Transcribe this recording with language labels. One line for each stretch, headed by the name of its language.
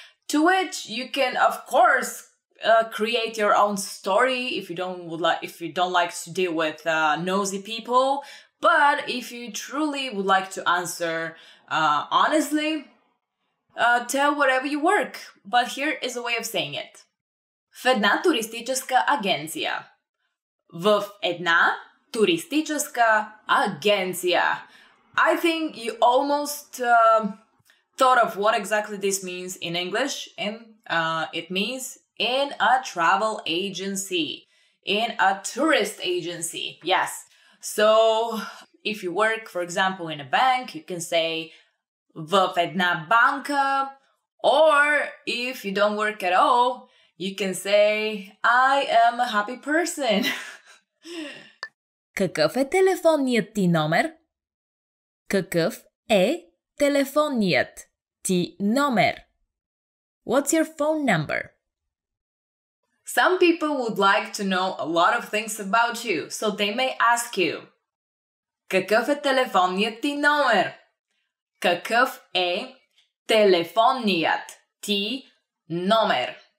English: To which you can, of course, create your own story if you don't like to deal with nosy people. But if you truly would like to answer honestly, tell whatever you work. But here is a way of saying it.
Bulgarian: В една туристическа агенция. В една туристическа агенция.
English: I think you almost thought of what exactly this means in English, and it means in a travel agency, in a tourist agency. Yes. So if you work, for example, in a bank, you can say
Bulgarian: в една банка,
English: or if you don't work at all, you can say I am a happy person.
Bulgarian: Какъв е телефонният ти номер? Какъв е телефонният ти номер?
English: What's your phone number? Some people would like to know a lot of things about you, so they may ask you,
Bulgarian: какъв е телефонният ти номер? Какъв е телефонният ти номер?